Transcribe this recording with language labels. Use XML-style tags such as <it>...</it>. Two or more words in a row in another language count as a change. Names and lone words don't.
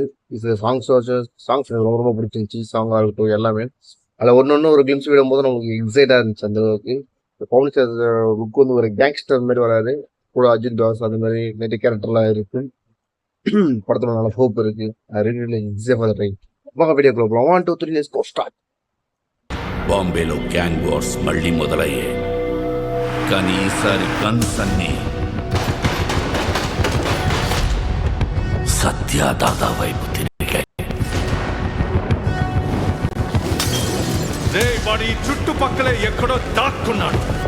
<ta>இது சாங்ஸ் எனக்கு ரொம்ப ரொம்ப பிடிச்சிருந்துச்சு. சாங்காக இருக்கட்டும் எல்லாமே. அதில் ஒன்று ஒரு கிளிம்ஸ் விடும்போது நமக்கு எக்ஸைட்டாக இருந்துச்சு அந்த அளவுக்கு. பவுன் சார் லுக் வந்து ஒரு கேங்ஸ்டர் மாதிரி வராது. கூட அர்ஜுன் தாஸ் அந்த மாதிரி நிறைய கேரக்டர்லாம் இருக்கு. పడుతున్న நல்ல ஹோப் இருக்கு.</ta> <en>I really excite for the try.</en> <te>ఒక వీడియోలో 1 2 3</te> <en>let's go start.</en> <te>బాంబేలో గ్యాంగ్ వార్స్ మళ్ళీ మొదలయ్యాయి. కానీ ఈసారి గన్స్ అన్ని సత్యదాదా వైపు తిరిగాయి. వాడి చుట్టుపక్కలే ఎక్కడో దాక్కున్నాడు.</te>